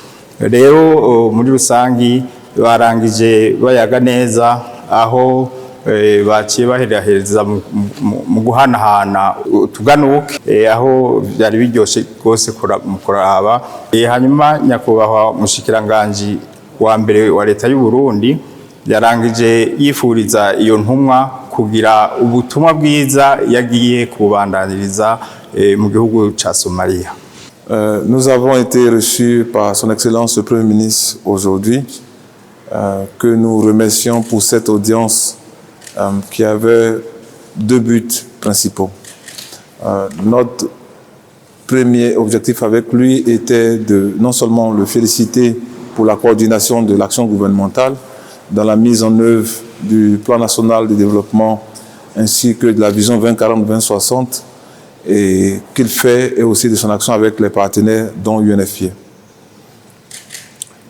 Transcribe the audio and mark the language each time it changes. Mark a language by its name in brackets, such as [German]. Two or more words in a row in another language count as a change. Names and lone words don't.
[Rundi] Rero muri rusangi barangije bayaga neza, aho baciye bahereza mu guhanahana tuganuke, aho byari biryoshe rwose kuraba. Hanyuma nyakubahwa mushikiranganji wa mbere wa leta y'u Burundi yarangije yifuriza iyo ntumwa kugira ubutumwa bwiza yagiye kubandaniriza mu gihugu ca Somalia. [French] Nous avons été reçus par son Excellence le Premier ministre aujourd'hui, que nous remercions pour cette audience qui avait deux buts principaux. Notre premier objectif avec lui était de non seulement le féliciter pour la coordination de l'action gouvernementale dans la mise en œuvre du plan national de développement ainsi que de la vision 2040-2060 et qu'il fait, et aussi de son action avec les partenaires dont UNFPA.